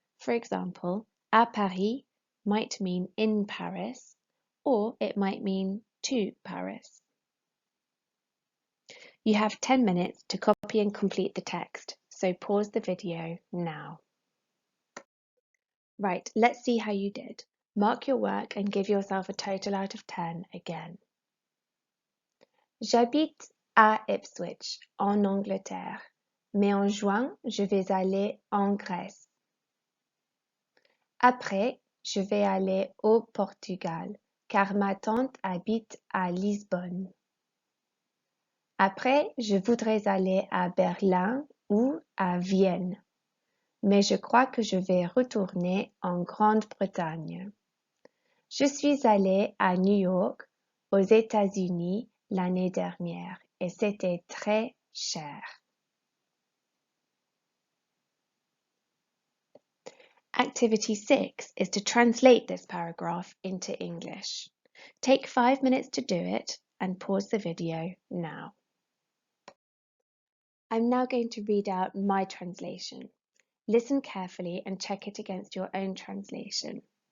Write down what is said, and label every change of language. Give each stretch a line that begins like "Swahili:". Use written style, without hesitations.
English: For example,
French: à Paris
English: might mean in Paris, or it might mean to Paris. You have 10 minutes to copy and complete the text, so pause the video now. Right, let's see how you did. Mark your work and give yourself a total out of 10 again.
French: J'habite à Ipswich, en Angleterre, mais en juin, je vais aller en Grèce. Après, je vais aller au Portugal, car ma tante habite à Lisbonne. Après, je voudrais aller à Berlin ou à Vienne, mais je crois que je vais retourner en Grande-Bretagne. Je suis allée à New York, aux États-Unis, l'année dernière et c'était très cher.
English: Activity 6 is to translate this paragraph into English. Take 5 minutes to do it and pause the video now. I'm now going to read out my translation. Listen carefully and check it against your own translation.